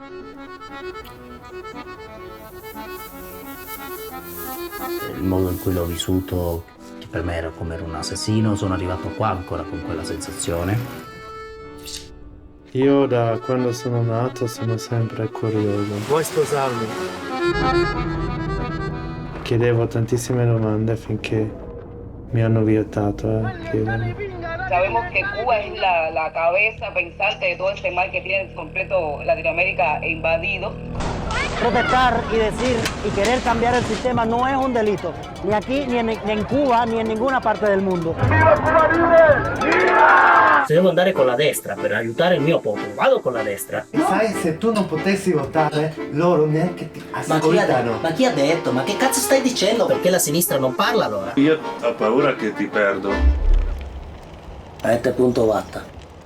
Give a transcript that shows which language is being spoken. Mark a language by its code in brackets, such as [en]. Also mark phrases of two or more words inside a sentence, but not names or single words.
[it] Il modo in cui l'ho vissuto, che per me era come un assassino, sono arrivato qua ancora con quella sensazione. Io da quando sono nato sono sempre curioso. Vuoi sposarmi? Chiedevo tantissime domande finché mi hanno vietato a chiedere. [es] Sabemos que Cuba es la cabeza pensante de todo este mal que tiene completo Latinoamérica invadido. Protestar y decir y querer cambiar el sistema no es un delito, ni aquí, ni en Cuba, ni en ninguna parte del mundo. [it] Se devo andare con la destra per aiutare il mio popolo, vado con la destra. E sai, se tu non potessi votare, loro neanche ti ascoltano. Ma chi ha detto? Ma che cazzo stai dicendo? Perché la sinistra non parla allora? Io ho paura che ti perdo. [es] A este punto basta.